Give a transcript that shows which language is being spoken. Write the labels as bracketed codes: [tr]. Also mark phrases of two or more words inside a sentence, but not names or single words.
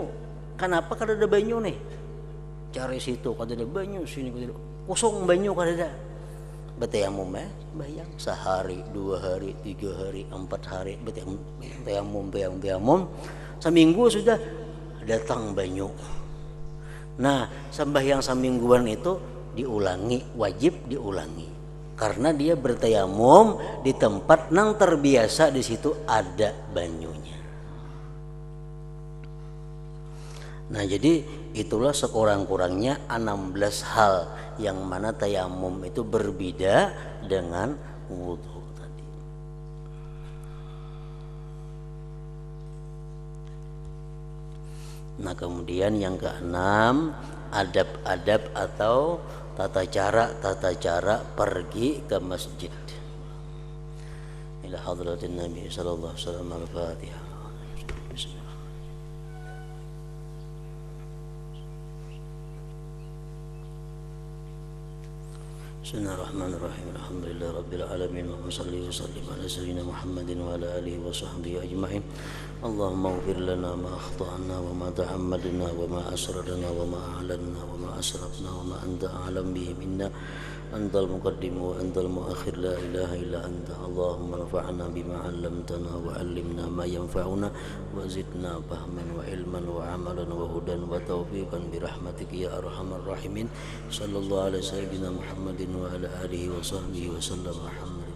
[bjn] Kenapa kada ada banyu nih? Cari situ kada ada banyu, sini kada ada. Kosong banyu kada ada. [id] Bertayamum bayang sehari, 2 hari, 3 hari, 4 hari bertayamum. [bjn] Seminggu sudah datang banyu. [id] Nah, sembahyang semingguan itu diulangi, wajib diulangi. Karena dia bertayamum di tempat yang terbiasa di situ ada banyunya. Nah jadi itulah sekurang-kurangnya 16 hal yang mana tayamum itu berbeda dengan wudhu tadi. Nah kemudian yang keenam, adab-adab atau tata cara pergi ke masjid. [ar] إلى حضرة النبي صلى الله عليه وسلم. الفاتحة. بسم الله الرحمن الرحيم. الحمد لله رب العالمين. وصلِّ وسلِّم على سيدنا محمدٍ وعلى آله وصحبه أجمعين. اللهم اغفر لنا ما أخطأنا وما تعمدنا وما أسررنا وما أعلنّا وما أسرفنا وما أنت أعلم به منا. أنت المقدم وأنت المؤخر، لا إله إلا أنت. اللهم انفعنا بما علمتنا وعلمنا ما ينفعنا وزدنا فهماً وعلماً وعملاً وهدىً وتوفيقاً برحمتك يا أرحم الراحمين. صلى الله على سيدنا محمدٍ وعلى آله وصحبه وسلم.